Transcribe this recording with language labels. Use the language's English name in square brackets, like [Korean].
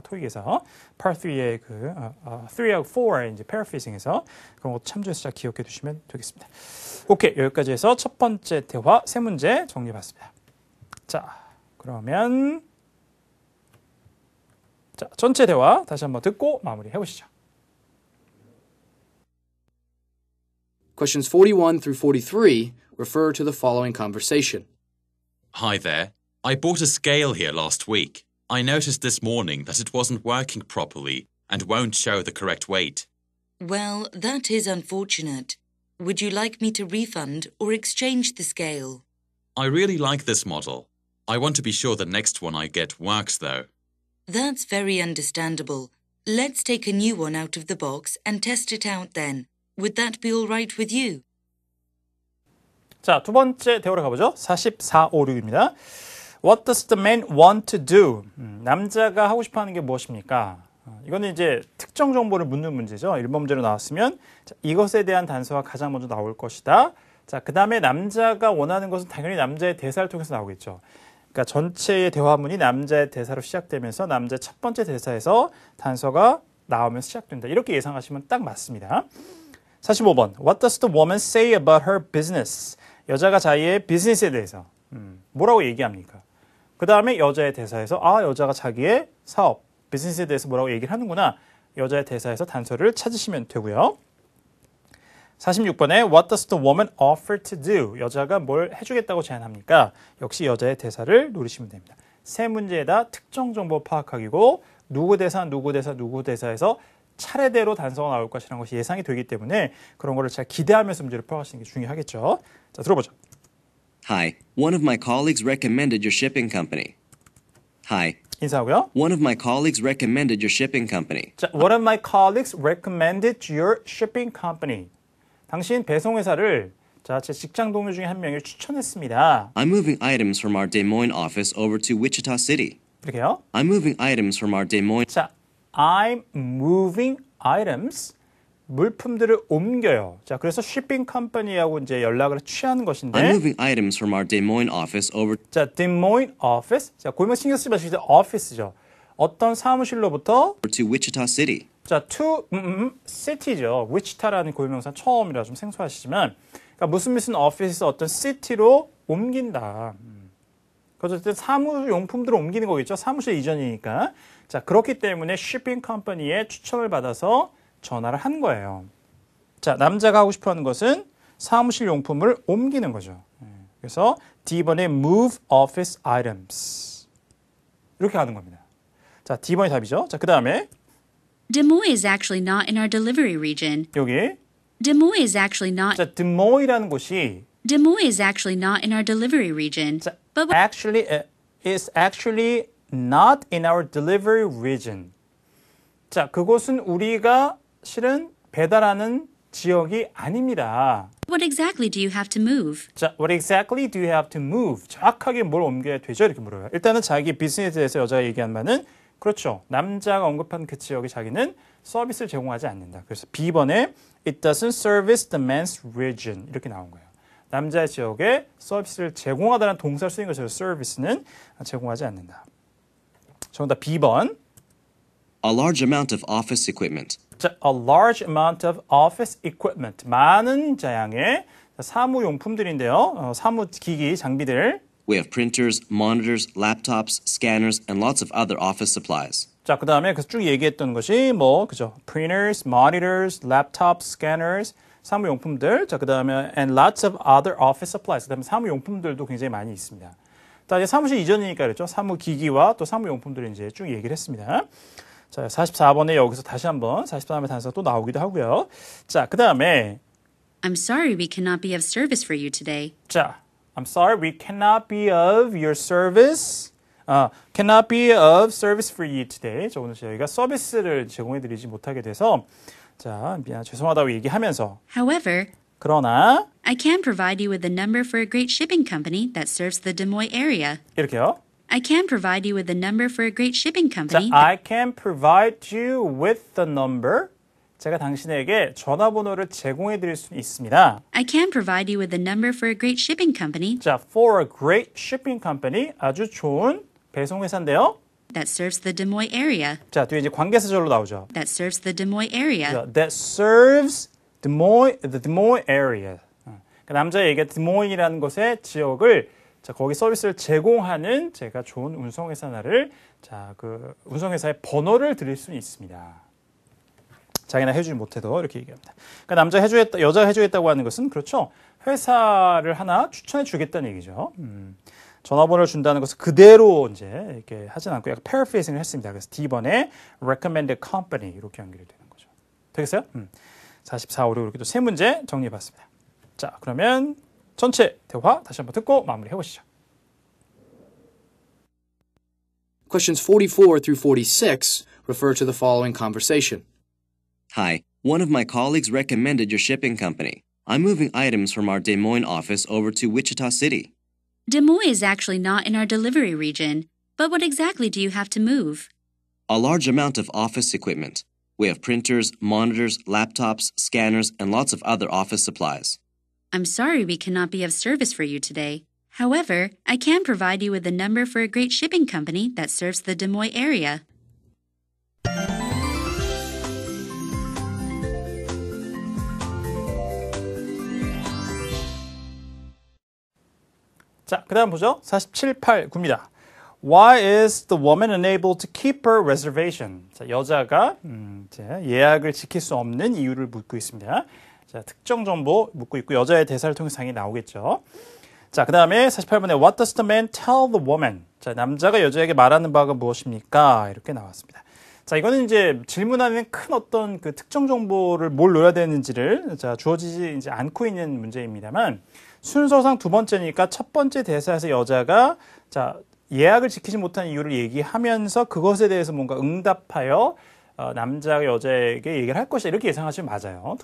[Korean] 토익에서 Part 3의 3하고 4의 이제 paraphrasing에서 그런 것도 참조해서 잘 기억해 두시면 되겠습니다. 오케이, 여기까지 해서 첫 번째 대화 세 문제 정리해봤습니다. 자, 그러면 자, 전체 대화 다시 한번 듣고 마무리해 보시죠. [English] Questions 41 through 43 refer to the following conversation. Hi there. I bought a scale here last week. I noticed this morning that it wasn't working properly and won't show the correct weight. Well, that is unfortunate. Would you like me to refund or exchange the scale? I really like this model. I want to be sure the next one I get works, though. That's very understandable. Let's take a new one out of the box and test it out then. Would that be all right with you? [Korean] 자, 두 번째 대화로 가보죠. 44, 5, 6입니다. [English] What does the man want to do? [Korean] 남자가 하고 싶어 하는 게 무엇입니까? 이거는 이제 특정 정보를 묻는 문제죠. 1번 문제로 나왔으면 자, 이것에 대한 단서가 가장 먼저 나올 것이다. 자, 그 다음에 남자가 원하는 것은 당연히 남자의 대사를 통해서 나오겠죠. 그러니까 전체의 대화문이 남자의 대사로 시작되면서 남자의 첫 번째 대사에서 단서가 나오면서 시작된다. 이렇게 예상하시면 딱 맞습니다. 45번. [English] What does the woman say about her business? [Korean] 여자가 자기의 비즈니스에 대해서 뭐라고 얘기합니까? 그 다음에 여자의 대사에서 여자가 자기의 사업, 비즈니스에 대해서 뭐라고 얘기를 하는구나. 여자의 대사에서 단서를 찾으시면 되고요. 46번에 [English] What does the woman offer to do? [Korean] 여자가 뭘 해주겠다고 제안합니까? 역시 여자의 대사를 노리시면 됩니다. 세 문제에다 특정 정보 파악하기고 누구 대사, 누구 대사, 누구 대사에서 차례대로 단서가 나올 것이라는 것이 예상이 되기 때문에 그런 거를 잘 기대하면서 문제를 풀어가시는 게 중요하겠죠. 자, 들어보죠. [English] Hi, one of my colleagues recommended your shipping company. Hi, [Korean] 인사하고요. [English] one of my colleagues recommended your shipping company. 자, one of my colleagues recommended your shipping company. [Korean] 당신 배송회사를 자, 제 직장 동료 중에 한 명이 추천했습니다. [English] I'm moving items from our Des Moines office over to Wichita City. [Korean] 이렇게요. [English] I'm moving items from our Des Moines. 자, I'm moving items. [Korean] 물품들을 옮겨요. 자, 그래서 shipping company하고 이제 연락을 취하는 것인데. [English] I'm moving items from our Des Moines office over 자, Des Moines office. [Korean] 자, 고명 신경 쓰지 마시고 office죠. 어떤 사무실로부터 [English] to Wichita City. 자, to city죠. [Korean] Wichita라는 고유명사 처음이라 좀 생소하시지만, 그러니까 무슨 office에서 어떤 city로 옮긴다. 어쨌든 사무용품들을 옮기는 거겠죠. 사무실 이전이니까. 자, 그렇기 때문에 shipping company의 추천을 받아서 전화를 한 거예요. 자, 남자가 하고 싶어하는 것은 사무실 용품을 옮기는 거죠. 그래서 D번에 [English] move office items [Korean] 이렇게 하는 겁니다. 자, D번이 답이죠. 자, 그 다음에 [English] Des Moines is actually not in our delivery region. [Korean] 여기 [English] Des Moines is actually not. [Korean] 자, Des Moines이라는 곳이 [English] Des Moines is actually not in our delivery region. 자, But actually is actually not in our delivery region. [Korean] 자, 그곳은 우리가 실은 배달하는 지역이 아닙니다. [English] what exactly do you have to move? 자, what exactly do you have to move? [Korean] 정확하게 뭘 옮겨야 되죠? 이렇게 물어요. 일단은 자기 비즈니스에 대해서 여자가 얘기한 바는 그렇죠. 남자가 언급한 그 지역에 자기는 서비스를 제공하지 않는다. 그래서 B번에 [English] it doesn't service the men's region [Korean] 이렇게 나온 거예요. 남자 지역에 서비스를 제공하다는 동사를 쓰인 것으로 서비스는 제공하지 않는다. 정답 B번. [English] A large amount of office equipment. 자, a large amount of office equipment. [Korean] 많은 자양의 사무용품들인데요. 사무기기, 장비들. [English] We have printers, monitors, laptops, scanners, and lots of other office supplies. [Korean] 자, 그 다음에 쭉 얘기했던 것이 그죠? [English] printers, monitors, laptops, scanners, [Korean] 사무용품들. 자, 그 다음에 [English] and lots of other office supplies. [Korean] 그 다음에 사무용품들도 굉장히 많이 있습니다. 자, 이제 사무실 이전이니까 그랬죠? 사무기기와 또 사무용품들을 이제 쭉 얘기를 했습니다. 자, 44번에 여기서 다시 한번 44번의 단서가 또 나오기도 하고요. 자, 그 다음에 [English] I'm sorry we cannot be of service for you today. 자, I'm sorry, we cannot be of your service. Cannot be of service for you today. [Korean] 자, 오늘 저희가 서비스를 제공해드리지 못하게 돼서 자, 죄송하다고 얘기하면서 [English] However, [Korean] 그러나 [English] I can provide you with a number for a great shipping company that serves the Des Moines area. [Korean] 이렇게요. [English] I can provide you with a number for a great shipping 자, company. I can provide you with the number. [Korean] 제가 당신에게 전화번호를 제공해드릴 수 있습니다. [English] I can provide you with a number for a great shipping company 자, for a great shipping company. [Korean] 아주 좋은 배송회사인데요. [English] that serves the Des Moines area. [Korean] 자, 뒤에 이제 관계사절로 나오죠. [English] That serves the Des Moines area. 자, that serves the Des Moines area. [Korean] 그러니까 남자의 얘기가 Des Moines이라는 곳의 지역을 자, 거기 서비스를 제공하는 제가 좋은 운송회사를 자, 그 운송회사의 번호를 드릴 수 있습니다. 자기나 해주지 못해도 이렇게 얘기합니다. 그러니까 남자가 해주겠다, 여자가 해주겠다고 하는 것은 그렇죠. 회사를 하나 추천해 주겠다는 얘기죠. 전화번호를 준다는 것은 그대로 이제 이렇게 하진 않고 약간 paraphrasing을 했습니다. 그래서 D번에 [English] recommended company [Korean] 이렇게 연결이 되는 거죠. 되겠어요? 44, 5, 6 이렇게 또 세 문제 정리해봤습니다. 자, 그러면 전체 대화 다시 한번 듣고 마무리해 보시죠. [English] Questions 44 through 46 refer to the following conversation. Hi, one of my colleagues recommended your shipping company. I'm moving items from our Des Moines office over to Wichita City. Des Moines is actually not in our delivery region. But what exactly do you have to move? A large amount of office equipment. We have printers, monitors, laptops, scanners, and lots of other office supplies. I'm sorry we cannot be of service for you today. However, I can provide you with a number for a great shipping company that serves the Des Moines area. [Korean] 자, 그 다음 보죠. 47, 8, 9입니다. [English] Why is the woman unable to keep her reservation? [Korean] 자, 여자가 이제 예약을 지킬 수 없는 이유를 묻고 있습니다. 자, 특정 정보 묻고 있고 여자의 대사를 통해서 당연히 나오겠죠. 자, 그 다음에 48번에 [English] What does the man tell the woman? [Korean] 자, 남자가 여자에게 말하는 바가 무엇입니까? 이렇게 나왔습니다. 자, 이거는 이제 질문 안에는 큰 어떤 그 특정 정보를 뭘 넣어야 되는지를 자, 주어지지 이제 않고 있는 문제입니다만 순서상 두 번째니까 첫 번째 대사에서 여자가 자, 예약을 지키지 못한 이유를 얘기하면서 그것에 대해서 뭔가 응답하여 남자가 여자에게 얘기를 할 것이다 이렇게 예상하시면 맞아요.